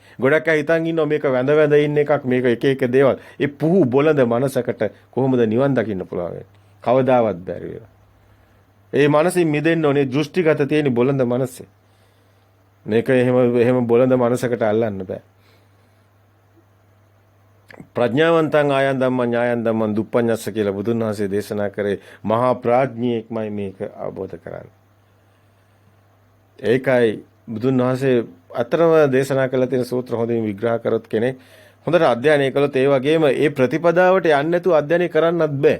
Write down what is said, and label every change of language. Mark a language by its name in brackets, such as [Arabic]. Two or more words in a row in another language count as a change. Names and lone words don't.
[Sinhala] ගොඩක් අය හිතන් ඉන්නවා මේක වැඳ වැඳ ඉන්න එකක්, මේක එක එක දේවල්. ඒ පුහු බොළඳ මනසකට කොහොමද නිවන් දකින්න පුළුවන් වෙන්නේ? කවදාවත් බැරි වෙනවා. ඒ මනසින් මිදෙන්න ඕනේ. දෘෂ්ටිගත තියෙන බොළඳ මනසේ. මේක එහෙම බොළඳ මනසකට අල්ලන්න බෑ. [Pali] ප්‍රඥාවන්තං ආයන් ධම්මං ඥායන් ධම්මං දුප්පඤ්ඤස්ස [Sinhala] කියලා බුදුන් වහන්සේ දේශනා කරේ මහා ප්‍රඥෙක්මයි මේක අවබෝධ කරන්නේ. ඒකයි බුදුන් වහන්සේ අතරම දේශනා කළ තියෙන සූත්‍ර හොඳින් විග්‍රහ කරොත් කෙනෙක් හොඳට අධ්‍යයනය කළොත් ඒ වගේම ඒ ප්‍රතිපදාවට යන්නේ නැතුව අධ්‍යයනය කරන්නත් බෑ.